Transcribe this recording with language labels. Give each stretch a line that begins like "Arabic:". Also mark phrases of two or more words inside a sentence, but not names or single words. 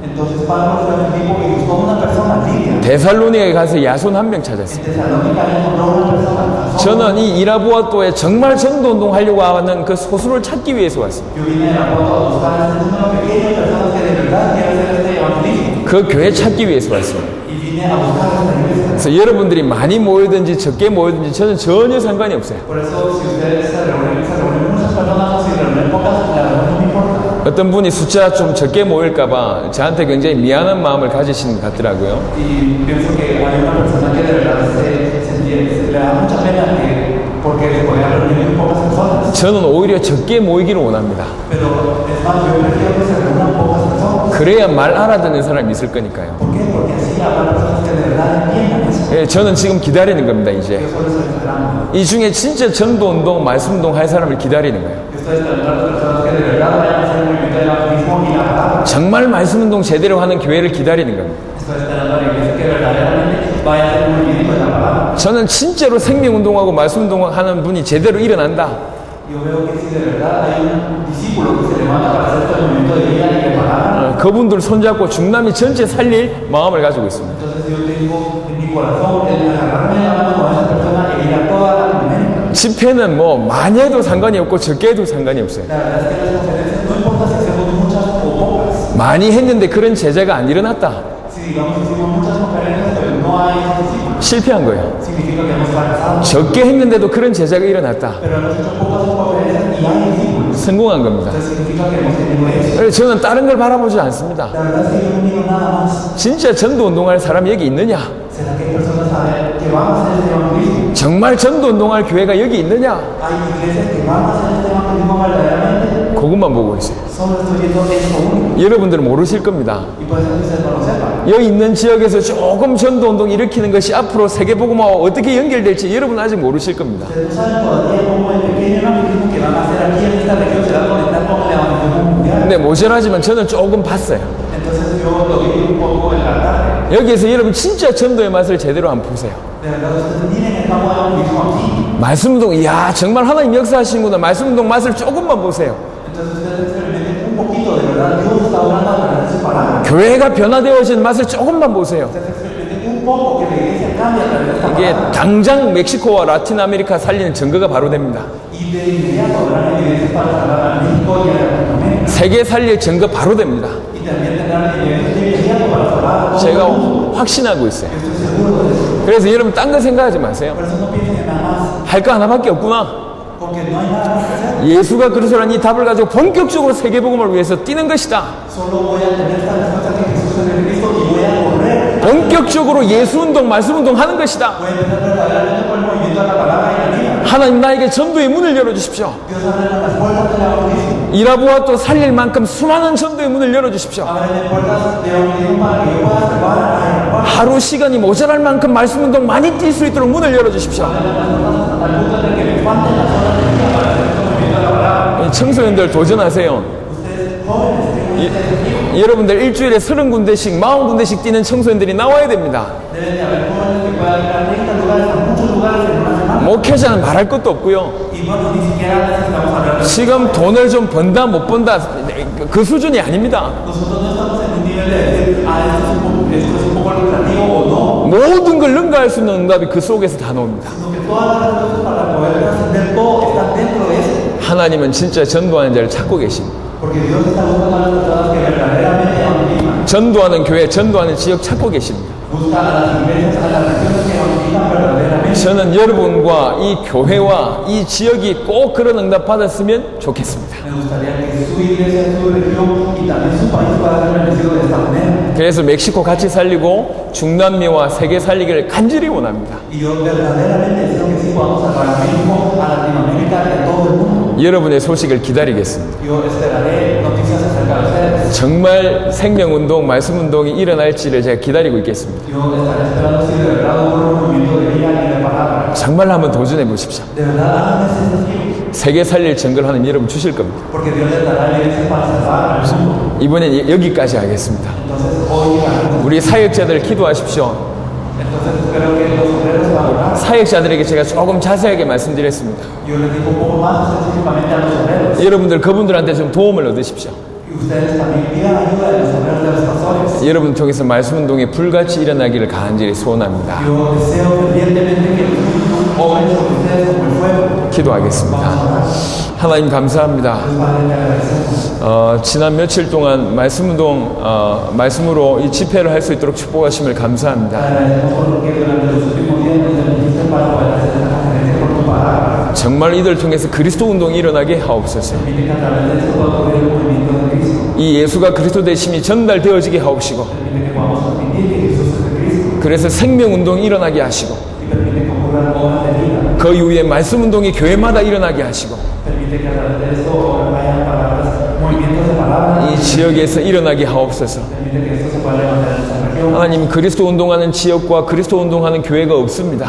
Korean: 데살로니가에 가서 야손 한 명 찾았어요. 저는 이 이라부아토에 정말 전도운동 하려고 하는 그 소수를 찾기 위해서 왔습니다. 그 교회 찾기 위해서 왔습니다.
Spanish: y vine a buscar esta iglesia.
Korean: 그래서 여러분들이 많이 모이든지 적게 모이든지 저는 전혀 상관이 없어요.
Spanish: Por eso, si ustedes se reúnen muchas personas o si reúnen pocas, la verdad no me importa.
Korean: 어떤 분이 숫자 좀 적게 모일까봐 저한테 굉장히 미안한 마음을 가지시는 것 같더라고요.
Spanish: Y pienso que hay una persona que de verdad le da mucha pena porque se podía reunir muy pocas personas.
Korean: 저는 오히려 적게 모이기를 원합니다.
Spanish: Pero es más, yo prefiero que se reúnan pocas personas.
Korean: 그래야 말 알아듣는 사람이 있을 거니까요.
Spanish: ¿Por qué? Porque así habrá personas que de verdad entiendan eso.
Korean: 예, 저는 지금 기다리는 겁니다, 이제.
Spanish: Yo solo estoy esperando.
Korean: 이 중에 진짜 전도운동, 말씀운동 할 사람을 기다리는 거예요.
Spanish: Yo estoy esperando a las personas que de verdad vayan a hacer el movimiento del evangelismo y la palabra.
Korean: 정말 말씀운동 제대로 하는 교회를 기다리는 겁니다.
Spanish: Estoy esperando a la iglesia que verdaderamente vaya a hacer el movimiento de la palabra.
Korean: 저는 진짜로 생명운동하고 말씀운동하는 분이 제대로 일어난다.
Spanish: Yo veo que si de verdad hay un discípulo que se levanta para hacer todo el movimiento de vida y de palabra,
Korean: 그분들 손잡고 중남미 전체 살릴 마음을 가지고 있습니다.
Spanish: entonces yo tengo en mi corazón el agarrarme de la mano con esa persona e ir a toda Latinoamérica.
Korean: 집회는 뭐 많이 해도 상관이 없고 적게 해도 상관이 없어요.
Spanish: La verdad es que las conferencias no importa si hacemos muchas o pocas.
Korean: 많이 했는데 그런 제자가 안 일어났다.
Spanish: Si digamos hicimos muchas conferencias pero no hay discípulos,
Korean: 실패한 거예요.
Spanish: significa que hemos fracasado.
Korean: 적게 했는데도 그런 제자가 일어났다.
Spanish: Pero hemos hecho pocas conferencias y hay discípulos.
Korean: 성공한 겁니다.
Spanish: Entonces significa que hemos tenido éxito.
Korean: 그래서 저는 다른 걸 바라보지 않습니다.
Spanish: La verdad es que yo no miro nada más.
Korean: 진짜 전도 운동할 사람이 여기 있느냐?
Spanish: ¿Será que hay personas que van a hacer este evangelismo?
Korean: 정말 전도 운동할 교회가 여기 있느냐?
Spanish: Hay iglesias que van a hacer este evangelismo verdaderamente.
Korean: 그것만 보고 있어요.
Spanish: Solo estoy viendo esto único.
Korean: 여러분들은 모르실 겁니다.
Spanish: Y puede ser que ustedes no lo sepan.
Korean: 여기 있는 지역에서 조금 전도 운동 일으키는 것이 앞으로 세계복음화와 어떻게 연결될지 여러분 아직 모르실 겁니다.
Spanish: Ustedes no saben todavía cómo el pequeño evangelismo que van a hacer aquí en esta región se va a conectar con el evangelismo mundial.
Korean: 근데 모자라지만 저는 조금 봤어요.
Spanish: Entonces yo lo vi un poco en la tarde.
Korean: 여기에서 여러분 진짜 전도의 맛을 제대로 한번 보세요.
Spanish: De verdad, ustedes miren el campo de evangelismo aquí.
Korean: 말씀운동, 이야 정말 하나님 역사하시는구나. 말씀운동 맛을 조금만 보세요.
Spanish: Entonces ustedes experimenten un poquito, de verdad, Dios está obrando a través de su palabra.
Korean: 교회가 변화되어진 맛을 조금만 보세요.
Spanish: Ustedes experimenten un poco que la iglesia cambia a través de esta
Korean: 이게
Spanish: palabra.
Korean: 당장 멕시코와 라틴 아메리카 살리는 증거가 바로 됩니다.
Spanish: Y de inmediato habrán evidencias para salvar a México y a Latinoamérica.
Korean: 세계 살릴 증거 바로 됩니다.
Spanish: Y también tendrán evidencias de inmediato para salvar a todo el
Korean: 제가
Spanish: mundo.
Korean: 확신하고 있어요.
Spanish: Yo estoy seguro de eso.
Korean: 그래서 여러분 딴 거 생각하지 마세요.
Spanish: Por eso no piensen en nada más,
Korean: 할 거 하나밖에 없구나.
Spanish: porque no hay nada más que hacer.
Korean: 예수가 그리스도라는 이 답을 가지고 본격적으로 세계복음을 위해서 뛰는 것이다.
Spanish: Solo voy a tener esta respuesta que Jesús es el Cristo y voy a correr.
Korean: 본격적으로 예수운동, 말씀운동 하는 것이다.
Spanish: Voy a empezar verdaderamente por el movimiento de la palabra y la vida.
Korean: 하나님 나에게 전도의 문을 열어주십시오.
Spanish: Dios abre las puertas del evangelismo.
Korean: 일하보아 또 살릴 만큼 수많은 전도의 문을 열어주십시오.
Spanish: Ábreme puertas de evangelismo para que yo pueda salvar a la
Korean: 하루 시간이 모자랄 만큼 말씀운동 많이 뛸 수 있도록 문을 열어주십시오.
Spanish: al punto de que me falten las horas de vida para hacer este movimiento de la palabra.
Korean: 청소년들 도전하세요.
Spanish: Ustedes jóvenes,
Korean: 여러분들 일주일에 30군데씩 40군데씩 뛰는 청소년들이 나와야 됩니다.
Spanish: deben de haber jóvenes que puedan ir a 30 lugares, a muchos lugares en una semana.
Korean: 목회자는 말할 것도 없고요.
Spanish: Y bueno, ni siquiera necesitamos hablar de eso.
Korean: 지금 돈을 좀 번다 못 번다 그 수준이 아닙니다.
Spanish: Nosotros no estamos en un nivel de decir, esto es un poco lucrativo o no.
Korean: 모든 걸 능가할 수 있는 응답이 그 속에서 다 나옵니다.
Spanish: Sino que todas las respuestas para poder trascender todo están dentro de eso.
Korean: 하나님은 진짜 전도하는 자를 찾고 계십니다.
Spanish: Porque Dios está buscando a las personas que verdaderamente evangelizan.
Korean: 전도하는 교회, 전도하는 지역 찾고 계십니다.
Spanish: Busca a las iglesias, a las regiones que evangelizan verdaderamente.
Korean: 저는 여러분과 이 교회와 이 지역이 꼭 그런 응답 받았으면 좋겠습니다.
Spanish: Me gustaría que su iglesia, su región y también su país pueda ser bendecido de esta manera.
Korean: 그래서 멕시코 같이 살리고 중남미와 세계 살리기를 간절히 원합니다.
Spanish: Y yo verdaderamente deseo que sí podamos salvar a México, a Latinoamérica y a todo el mundo.
Korean: 여러분의 소식을 기다리겠습니다.
Spanish: Yo esperaré noticias acerca de ustedes.
Korean: 정말 생명운동, 말씀운동이 일어날지를 제가 기다리고 있겠습니다.
Spanish: Yo estaré esperando si de verdad hubo un movimiento de vida y de palabra.
Korean: 정말 한번 도전해 보십시오.
Spanish: De verdad, hagan ese desafío.
Korean: 세계 살릴 증거를 하는 여러분 주실 겁니다.
Spanish: Porque Dios les dará evidencias para salvar al mundo.
Korean: 이번엔 여기까지 하겠습니다.
Spanish: Entonces, hoy haremos.
Korean: 우리 사역자들 기도하십시오.
Spanish: Entonces, espero que los obreros van a orar.
Korean: 사역자들에게 제가 조금 자세하게 말씀드렸습니다.
Spanish: Yo les digo un poco más específicamente a los obreros.
Korean: 여러분들 그분들한테 좀 도움을 얻으십시오.
Spanish: Y ustedes también pidan ayuda de los obreros de los pastores.
Korean: 여러분 통해서 말씀운동이 불같이 일어나기를 간절히 소원합니다.
Spanish: Yo deseo fervientemente que los obren sobre ustedes como el fuego.
Korean: 기도하겠습니다.
Spanish: Vamos a orar.
Korean: 하나님 감사합니다.
Spanish: Padre, te agradecemos.
Korean: 지난 며칠 동안 말씀운동, 말씀으로 이 집회를 할 수 있도록 축복하심을
Spanish: Te
Korean: 감사합니다.
Spanish: agradecemos por lo que durante los últimos días nos permitiste para poder hacer esta conferencia por tu palabra.
Korean: 정말 이들 통해서 그리스도 운동이 일어나게 하옵소서.
Spanish: Permite que a través de esto pueda ocurrir el movimiento de Cristo.
Korean: 이 예수가 그리스도 되심이 전달되어지게 하옵시고,
Spanish: Permite que podamos transmitir que Jesús es el Cristo.
Korean: 그래서 생명운동이 일어나게 하시고,
Spanish: Y permite que ocurran obras de vida.
Korean: 그 이후에 말씀운동이 교회마다 일어나게 하시고,
Spanish: Permite que a través de esto haya palabras, movimientos de palabras.
Korean: 이 지역에서 일어나게 하옵소서.
Spanish: Permite que esto se pueda levantar en esta región.
Korean: 하나님, 그리스도 운동하는 지역과 그리스도 운동하는 교회가 없습니다.